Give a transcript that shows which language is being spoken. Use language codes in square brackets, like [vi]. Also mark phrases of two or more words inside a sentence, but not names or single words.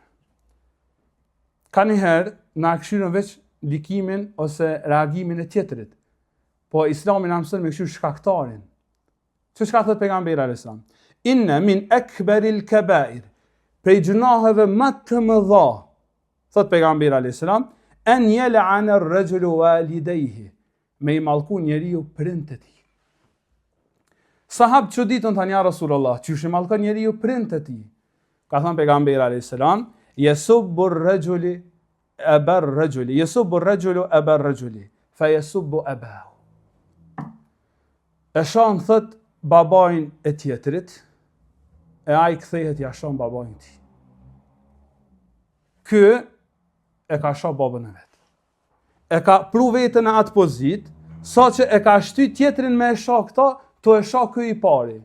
[sq] Ka njëherë na këshirën veç likimin ose reagimin e tjetrit. Po Islami na mëson me këshir shkaktarin. Çka thot pejgamberi [ar] عليه السلام? إن من أكبر الكبائر. [sq] Prej gjunaheve më të mëdha, thot pejgamberi [ar] عليه السلام, أن يلعن الرجل والديه. [sq] Me i mallku njeriu prindët e tij. Sahab çuditën tani [ar] يا رسول الله, [sq] çish i mallkon njeriu prindët e tij. Ka thënë pejgamberi [ar] عليه السلام, يسب الرجل أبا الرجل، يسب الرجل أبا الرجل، فيسب أباه. [sq] E shon thot babain e tjetrit, e ai kthehet ja shon babain e tij. Ky e ka shoh babën e vet. E ka pru veten në atë pozitë, sa që e ka shty tjetrin me e shoh këta, to e shoh ky i pari.